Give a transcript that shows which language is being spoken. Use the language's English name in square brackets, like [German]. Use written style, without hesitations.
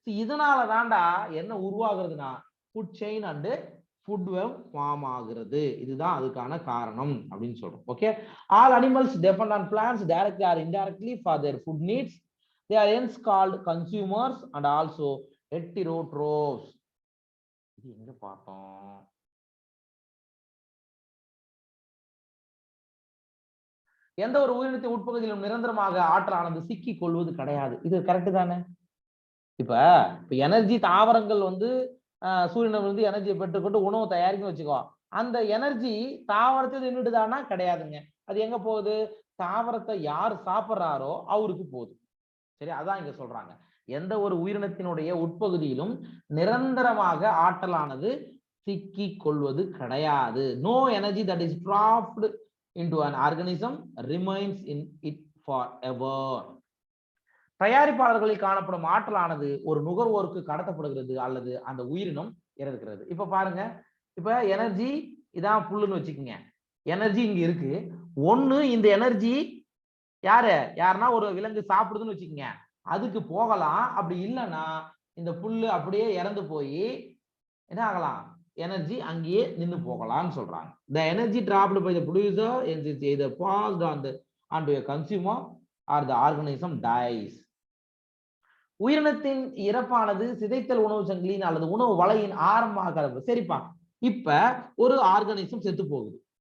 [Tamil] இதனால தாண்டா என்ன உருவாகுறதுன்னா [English] food chain and food web [Tamil] form ஆகுறது. இதுதான் அதுக்கான காரணம் அப்படின்னு சொல்றோம். [English] Okay, all animals depend on plants directly or indirectly for their food needs. They are hence called consumers and also heterotrophs. [Tamil] இது எங்க பார்த்தோம்? எந்த ஒரு உயிரினத்தின் உட்பகுதியிலும் நிரந்தரமாக ஆற்றலானது சிக்கி கொள்வது கிடையாது. இது கரெக்ட் தானே? இப்ப எனர்ஜி தாவரங்கள் சூரியனிலிருந்து எனர்ஜியை பெற்றுக்கொண்டு உணவு தயாரிக்கணும்னு வச்சுக்கோ. அந்த எனர்ஜி தாவரத்தை நின்றுடுதானா? கிடையாதுங்க. அது எங்க போகுது? தாவரத்தை யார் சாப்பிட்றாரோ அவருக்கு போகுது. சரி, அதான் இங்க சொல்றாங்க. எந்த ஒரு உயிரினத்தினுடைய உட்பகுதியிலும் நிரந்தரமாக ஆற்றலானது சிக்கி கொள்வது கிடையாது. [English] No energy that is trapped into an organism remains in it forever. [Tamil] தயாரிப்பாளர்களில் காணப்படும் ஆற்றலானது ஒரு நுகர்வோருக்கு கடத்தப்படுகிறது அல்லது அந்த உயிரினம் இறக்கிறது. இப்ப பாருங்க, இப்ப எனர்ஜி இதான் புல்லுன்னு வச்சுக்கோங்க. எனர்ஜி இங்க இருக்கு. ஒண்ணு இந்த எனர்ஜி யாருன்னா ஒரு விலங்கு சாப்பிடுதுன்னு வச்சுக்கோங்க, அதுக்கு போகலாம். அப்படி இல்லைன்னா இந்த புல்லு அப்படியே இறந்து போய் என்ன ஆகலாம்? எனர்ஜி அங்கேயே நின்று போகலாம்னு சொல்றாங்க. [English] The energy trapped by the producer is either passed onto a consumer or the organism dies. [Tamil] உயிரினத்தின் இறப்பானது சிதைத்தல் உணவு சங்கிலியின் அல்லது உணவு வலையின் ஆரம்பமாக. சரிப்பா, இப்ப ஒரு ஆர்கானிசம் செத்து போகுது.